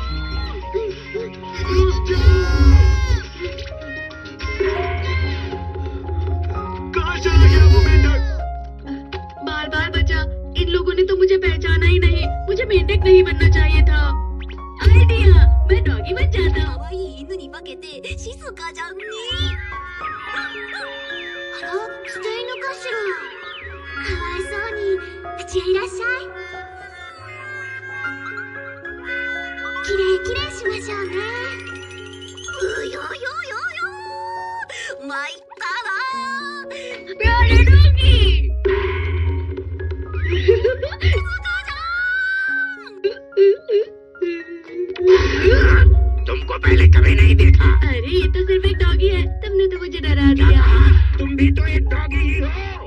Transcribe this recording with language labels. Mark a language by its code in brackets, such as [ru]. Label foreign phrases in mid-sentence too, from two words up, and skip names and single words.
[hi] रुक जाओ। कहाँ चला गया वो मेंढक? बार बार बचा। इन लोगों ने तो मुझे पहचाना ही नहीं। मुझे मेंढक नहीं बनना चाहिए था। आइडिया, मैं डॉगी बन जाता हूँ। [ja] 可愛い犬に化けて静かじゃんね。あら、捨て犬かしら。かわいそうに。うちへいらっしゃい。きれいきれいしましょうね。うよよよよ。参ったな。 [hi] प्यारे डॉगी। तुमको पहले कभी नहीं देखा। अरे ये तो सिर्फ एक डॉगी है। तुमने तो मुझे डरा दिया। तुम भी तो एक डॉगी ही हो।